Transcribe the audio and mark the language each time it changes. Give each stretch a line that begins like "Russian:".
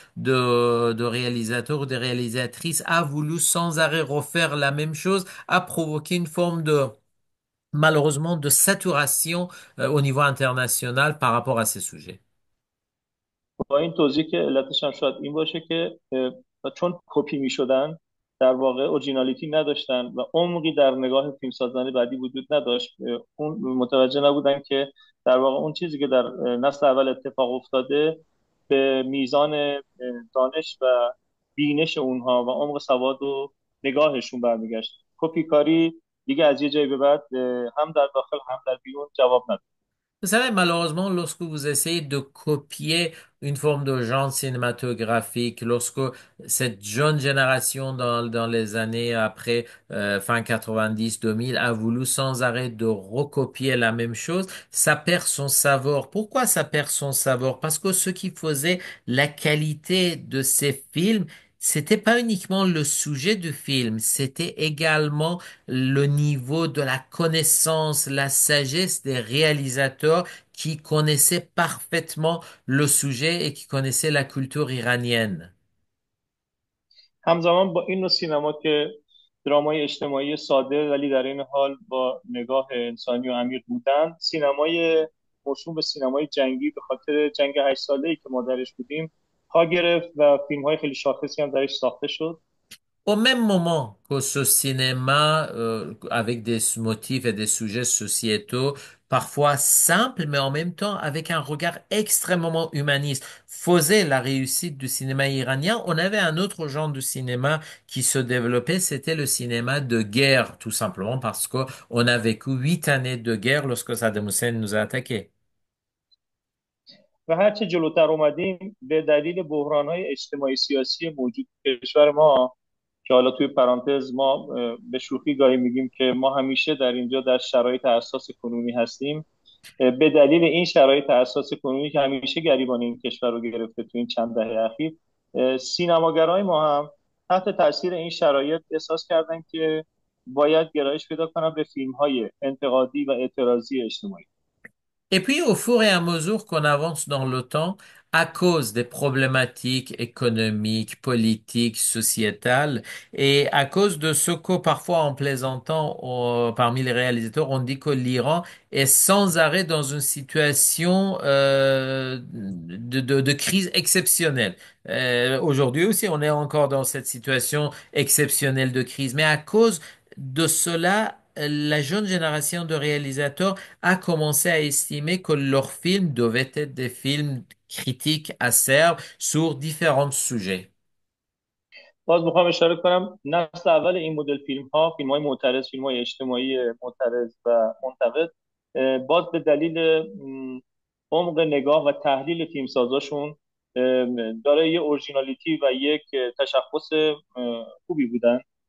French: de réalisateurs ou de réalisatrices a voulu sans arrêt refaire la même chose, a provoqué une forme de, malheureusement, de saturation au niveau international par rapport à ces sujets.
Persian: با این توضیح که علتش هم شاید این باشه که چون کپی می شدن در واقع اورجینالیتی نداشتن و عمقی در نگاه فیلمسازان بعدی وجود نداشت، اون متوجه نبودن که در واقع اون چیزی که در نسل اول اتفاق افتاده به میزان دانش و بینش اونها و عمق سواد و نگاهشون برمیگشت. کپی کاری دیگه از یه جایی به بعد هم در داخل هم در بیرون جواب نداد.
French: Vous savez, malheureusement, lorsque vous essayez de copier une forme de genre cinématographique, lorsque cette jeune génération dans les années après, fin 90-2000, a voulu sans arrêt de recopier la même chose, ça perd son saveur. Pourquoi ça perd son saveur? Parce que ce qui faisait la qualité de ces films, c'était pas uniquement le sujet du film, c'était également le niveau de la connaissance, la sagesse des réalisateurs qui connaissaient parfaitement le sujet et qui connaissaient la culture iranienne.
Persian: همزمان با این نوع سینما که درامای اجتماعی ساده ولی در این حال با نگاه انسانی و عمیق بودن، سینمای موسوم به سینمای جنگی به خاطر جنگ 8 ساله‌ای که ما درش بودیم پا گرفت و فیلم‌های خیلی شاخصی هم درش ساخته شد.
French: Au même moment que ce cinéma, avec des motifs et des sujets sociétaux, parfois simples, mais en même temps avec un regard extrêmement humaniste, faisait la réussite du cinéma iranien, on avait un autre genre de cinéma qui se développait, c'était le cinéma de guerre, tout simplement parce que on a vécu 8 années de guerre lorsque Saddam Hussein nous a attaqués.
Persian: و هرچه جلوتر اومدیم به دلیل بحران‌های اجتماعی سیاسی موجود در کشور ما، که حالا توی پرانتز ما به شوخی گاهی میگیم که ما همیشه در اینجا در شرایط حساس کنونی هستیم، به دلیل این شرایط حساس کنونی که همیشه گریبان این کشور رو گرفته تو این چند دهه اخیر، سینماگرای ما هم تحت تاثیر این شرایط احساس کردن که باید گرایش پیدا کنن به فیلم‌های انتقادی و اعتراضی اجتماعی.
French: Et puis, au fur et à mesure qu'on avance dans le temps, à cause des problématiques économiques, politiques, sociétales, et à cause de ce que parfois en plaisantant parmi les réalisateurs, on dit que l'Iran est sans arrêt dans une situation de crise exceptionnelle. Aujourd'hui aussi, on est encore dans cette situation exceptionnelle de crise, mais à cause de cela, la jeune génération de réalisateurs a commencé à estimer que leurs films devaient être des films critiques acerbes sur différents sujets.
Persian: باز میخوام اشاره کنم نسل اول این مدل فیلم ها، فیلم های معترض، فیلم های اجتماعی معترض و منتقد، باز به دلیل عمق نگاه و تحلیل فیلمسازاشون داره یه اورجینالیتی و یک تشخص خوبی بودن.